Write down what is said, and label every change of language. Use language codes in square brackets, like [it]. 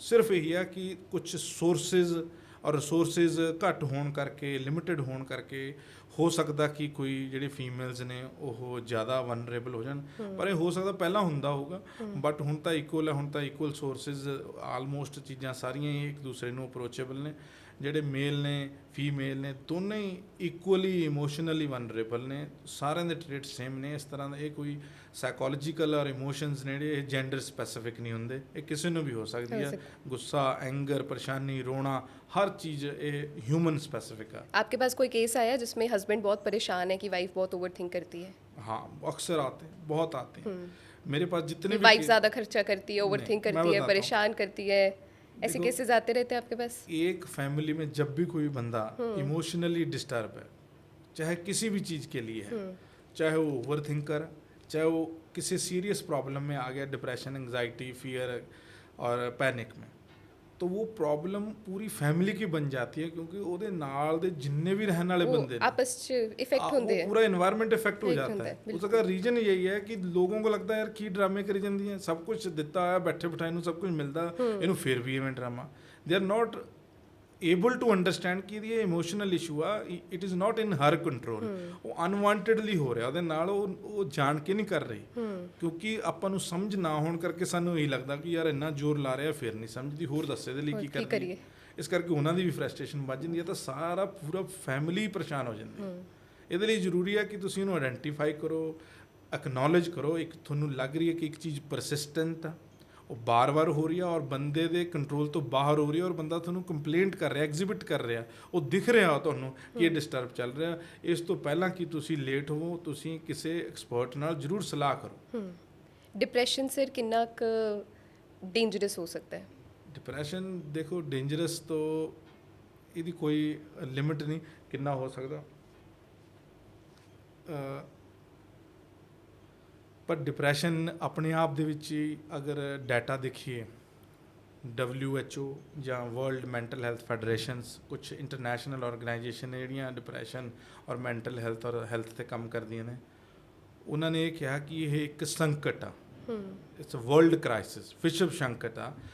[pa] ਸਿਰਫ ਇਹੀ ਆ ਕਿ ਕੁਝ ਸੋਰਸਿਸ ਔਰ ਰਿਸੋਰਸਿਸ ਘੱਟ ਹੋਣ ਕਰਕੇ, ਲਿਮਿਟਿਡ ਹੋਣ ਕਰਕੇ ਹੋ ਸਕਦਾ ਕਿ ਕੋਈ ਜਿਹੜੇ ਫੀਮੇਲਸ ਨੇ ਉਹ ਜ਼ਿਆਦਾ ਵਨਰੇਬਲ ਹੋ ਜਾਣ, ਪਰ ਇਹ ਹੋ ਸਕਦਾ ਪਹਿਲਾਂ ਹੁੰਦਾ ਹੋਊਗਾ, ਬਟ ਹੁਣ ਤਾਂ ਇਕੁਅਲ ਹੈ, ਹੁਣ ਤਾਂ ਇਕੁਅਲ ਸੋਰਸਿਸ, ਆਲਮੋਸਟ ਚੀਜ਼ਾਂ ਸਾਰੀਆਂ ਹੀ ਇੱਕ ਦੂਸਰੇ ਨੂੰ ਅਪਰੋਚੇਬਲ ਨੇ। ਜਿਹੜੇ ਮੇਲ ਨੇ, ਫੀਮੇਲ ਨੇ, ਦੋਨੇ ਹੀ ਇਕੁਅਲੀ ਇਮੋਸ਼ਨਲੀ ਵਨਰੇਬਲ ਨੇ, ਸਾਰਿਆਂ ਦੇ ਟ੍ਰੇਟ ਸੇਮ ਨੇ। ਇਸ ਤਰ੍ਹਾਂ ਦਾ ਇਹ ਕੋਈ ਸਾਈਕੋਲੋਜੀਕਲ ਔਰ ਇਮੋਸ਼ਨਸ ਨੇ ਜਿਹੜੇ ਇਹ ਜੈਂਡਰ ਸਪੈਸੀਫਿਕ ਨਹੀਂ ਹੁੰਦੇ, ਇਹ ਕਿਸੇ ਨੂੰ ਵੀ ਹੋ ਸਕਦੀ ਹੈ। ਗੁੱਸਾ, ਐਂਗਰ, ਪਰੇਸ਼ਾਨੀ, [hi] रोना, हर चीज़ ये ह्यूमन स्पेसिफिक है। आपके पास कोई केस आया जिसमें हस्बैंड बहुत परेशान है कि वाइफ बहुत ओवरथिंक करती है? हाँ, अक्सर आते हैं, बहुत आते हैं मेरे पास। जितने भी वाइफ ज़्यादा खर्चा करती है, ओवरथिंक करती है, परेशान करती है, ऐसे केसेस आते रहते हैं आपके पास? एक फैमिली में जब भी कोई बंदा इमोशनली डिस्टर्ब है, चाहे किसी भी चीज़ के लिए है, चाहे वो ओवर थिंकर, चाहे वो किसी सीरियस प्रॉब्लम में आ गया, डिप्रेशन, एंग्जाइटी, फियर और पैनिक में, तो वो प्रॉब्लम पूरी फैमिली की बन जाती है, क्योंकि [pa] ਉਹਦੇ ਨਾਲ ਦੇ ਜਿੰਨੇ ਵੀ ਰਹਿਣ ਵਾਲੇ ਬੰਦੇ ਨੇ [hi] आपस में इफेक्ट होते हैं, पूरा एनवायरनमेंट इफेक्ट हो जाता है। उसका रीजन यही है कि लोगों को लगता है यार की ड्रामे करी [pa] ਜਾਂਦੀ ਹੈ, [hi] सब कुछ [pa] ਦਿੱਤਾ ਹੈ, [hi] बैठे [pa] ਬਿਠਾਏ ਨੂੰ [hi] सब कुछ [pa] ਮਿਲਦਾ, ਇਹਨੂੰ ਫਿਰ ਵੀ ਇਵੇਂ drama. [en] they are not able to understand [pa] ਕਿ ਇਹ ਇਮੋਸ਼ਨਲ ਇਸ਼ੂ ਆ, [en] it is not in her control, [pa] ਉਹ ਅਨਵਾਂਟਡਲੀ ਹੋ ਰਿਹਾ ਉਹਦੇ ਨਾਲ, ਉਹ ਜਾਣ ਕੇ ਨਹੀਂ ਕਰ ਰਹੀ, ਕਿਉਂਕਿ ਆਪਾਂ ਨੂੰ ਸਮਝ ਨਾ ਹੋਣ ਕਰਕੇ ਸਾਨੂੰ ਇਹੀ ਲੱਗਦਾ ਕਿ ਯਾਰ ਇੰਨਾ ਜ਼ੋਰ ਲਾ ਰਿਹਾ, ਫਿਰ ਨਹੀਂ ਸਮਝਦੀ, ਹੋਰ ਦੱਸੇ ਇਹਦੇ ਲਈ ਕੀ ਕਰੀਏ। ਇਸ ਕਰਕੇ ਉਹਨਾਂ ਦੀ ਵੀ ਫਰਸਟ੍ਰੇਸ਼ਨ ਵੱਧ ਜਾਂਦੀ ਹੈ, ਤਾਂ ਸਾਰਾ ਪੂਰਾ ਫੈਮਿਲੀ ਪਰੇਸ਼ਾਨ ਹੋ ਜਾਂਦੀ ਹੈ। ਇਹਦੇ ਲਈ ਜ਼ਰੂਰੀ ਹੈ ਕਿ ਤੁਸੀਂ ਉਹਨੂੰ ਆਇਡੈਂਟੀਫਾਈ ਕਰੋ, ਐਕਨੋਲੇਜ ਕਰੋ। ਇੱਕ ਤੁਹਾਨੂੰ ਲੱਗ ਰਹੀ ਹੈ ਕਿ ਇੱਕ ਚੀਜ਼ ਪਰਸਿਸਟੈਂਟ ਆ, ਉਹ ਬਾਰ-ਬਾਰ ਹੋ ਰਹੀ ਆ ਔਰ ਬੰਦੇ ਦੇ ਕੰਟਰੋਲ ਤੋਂ ਬਾਹਰ ਹੋ ਰਹੀ ਹੈ, ਔਰ ਬੰਦਾ ਤੁਹਾਨੂੰ ਕੰਪਲੇਂਟ ਕਰ ਰਿਹਾ, ਐਗਜ਼ਿਬਿਟ ਕਰ ਰਿਹਾ, ਉਹ ਦਿਖ ਰਿਹਾ ਤੁਹਾਨੂੰ ਕਿ ਇਹ ਡਿਸਟਰਬ ਚੱਲ ਰਿਹਾ। ਇਸ ਤੋਂ ਪਹਿਲਾਂ ਕਿ ਤੁਸੀਂ ਲੇਟ ਹੋਵੋ, ਤੁਸੀਂ ਕਿਸੇ ਐਕਸਪਰਟ ਨਾਲ ਜ਼ਰੂਰ ਸਲਾਹ ਕਰੋ। [hi] डिप्रेशन सर कितना डेंजरस हो सकता है? डिप्रेशन देखो डेंजरस तो [pa] ਇਹਦੀ ਕੋਈ ਲਿਮਿਟ ਨਹੀਂ ਕਿੰਨਾ ਹੋ ਸਕਦਾ, ਪਰ ਡਿਪਰੈਸ਼ਨ ਆਪਣੇ ਆਪ ਦੇ ਵਿੱਚ ਹੀ ਅਗਰ ਡਾਟਾ ਦੇਖੀਏ, WHO ਜਾਂ ਵਰਲਡ ਮੈਂਟਲ ਹੈਲਥ ਫੈਡਰੇਸ਼ਨਸ, ਕੁਝ ਇੰਟਰਨੈਸ਼ਨਲ ਆਰਗੇਨਾਈਜੇਸ਼ਨ ਨੇ ਜਿਹੜੀਆਂ ਡਿਪਰੈਸ਼ਨ ਔਰ ਮੈਂਟਲ ਹੈਲਥ ਔਰ ਹੈਲਥ 'ਤੇ ਕੰਮ ਕਰਦੀਆਂ ਨੇ, ਉਹਨਾਂ ਨੇ ਇਹ ਕਿਹਾ ਕਿ ਇਹ ਇੱਕ ਸੰਕਟ ਆ, [en] it's a world crisis, [pa] ਵਿਸ਼ਵ ਸੰਕਟ ਆ।